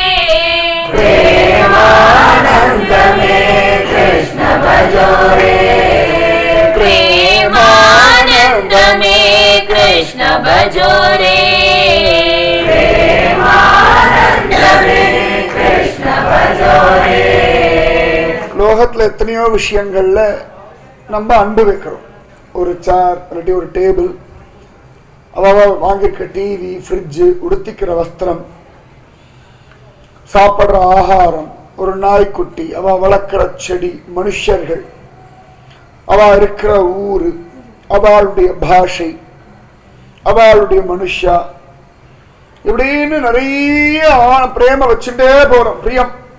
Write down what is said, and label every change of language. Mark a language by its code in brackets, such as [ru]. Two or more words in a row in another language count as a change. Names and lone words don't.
[hi] प्रेमानंद में कृष्ण भजो रे. प्रेमानंद में कृष्ण भजो रे. प्रेमानंद में कृष्ण भजो रे. [ta] லோகத்துல எத்தனையோ விஷயங்கள்ல நம்ம அன்பு வைக்கிறோம். ஒரு சேர் இல்லாட்டி ஒரு டேபிள், அவ வாங்கிருக்க டிவி, ஃப்ரிட்ஜு, உடுத்திக்கிற வஸ்திரம், சாப்பிட்ற ஆகாரம், ஒரு நாய்க்குட்டி, அவ வளர்க்கிற செடி, மனுஷர்கள், அவ இருக்கிற ஊரு, அவளுடைய பாஷை, அவளுடைய மனுஷா, இப்படின்னு நிறைய பிரேம வச்சுட்டே போறோம், பிரியம்.